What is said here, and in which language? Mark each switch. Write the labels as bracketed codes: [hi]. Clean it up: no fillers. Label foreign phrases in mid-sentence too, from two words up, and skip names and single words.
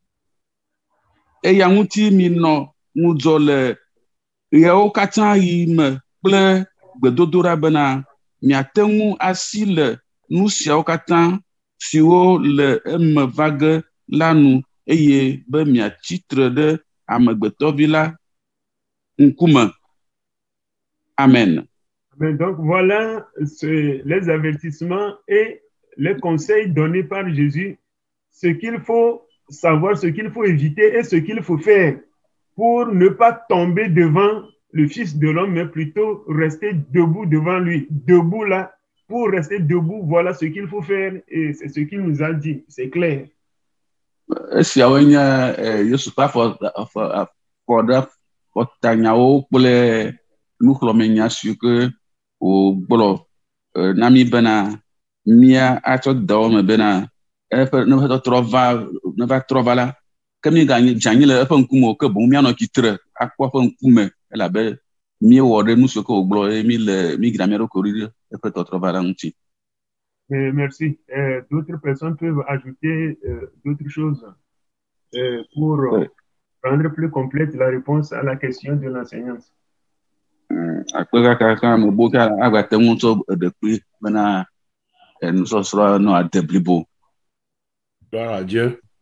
[ee] Eya ŋuti minɔ ŋudzɔ le yawo katã yi me kple gbedodoɖa bena miate ŋu asi le nu siawo katã siwo le eme va ge la nu eye be miatsitre ɖe amegbetɔvi la ŋkume. Amen. [fr] Mais donc voilà les avertissements et les conseils donnés par Jésus, ce qu'il faut savoir, ce qu'il faut éviter et ce qu'il faut faire pour ne pas tomber devant le Fils de l'homme, mais plutôt rester debout devant lui. Debout là, pour rester debout, voilà ce qu'il faut faire et c'est ce qu'il nous a dit, c'est clair. [ee] Esiawoe nye Yesu ƒe afɔɖaƒɔtanyawo kple nuxlɔ̃menya siwo ke wògblɔ na mí bena mía atsɔ dawɔme bena neva trɔ va la, ke míedze anyi le eƒe ŋkume o, ke boŋ míanɔ tsitre akpɔ eƒe ŋkume elabe míewɔ ɖe nu siwo ke wògblɔ eye mídzra mía ɖokui ɖi ɖe eƒe tɔtrɔ va la ŋuti. [fr] Merci. D'autres personnes peuvent ajouter d'autres choses pour rendre plus complète la réponse à la question de l'enseignante. Gloire à Dieu.